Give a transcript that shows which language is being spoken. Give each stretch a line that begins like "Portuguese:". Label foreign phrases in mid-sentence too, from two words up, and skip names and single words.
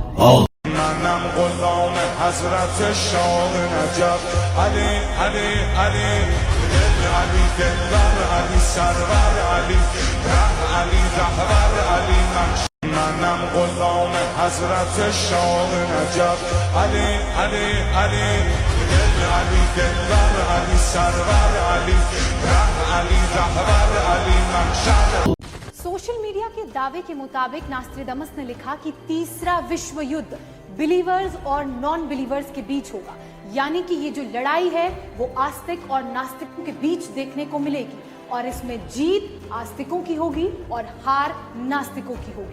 Persian: منم غلام حضرت شاه نجف علی علی علی دل علی دلبر علی سرور علی ره علی رهبر علی محشر منم غلام حضرت شاه نجف علی علی علی دل علی دلبر علی سرور علی ره علی رهبر علی محشر।
English: social media
Hindi: के दावे के मुताबिक नास्ट्रेडमस ने लिखा कि तीसरा विश्व युद्ध बिलीवर्स और
English: non believers
Hindi: के बीच होगा। यानी कि ये जो लड़ाई है वो आस्तिक और नास्तिकों के बीच देखने को मिलेगी और इसमें जीत आस्तिकों की होगी और हार नास्तिकों की होगी।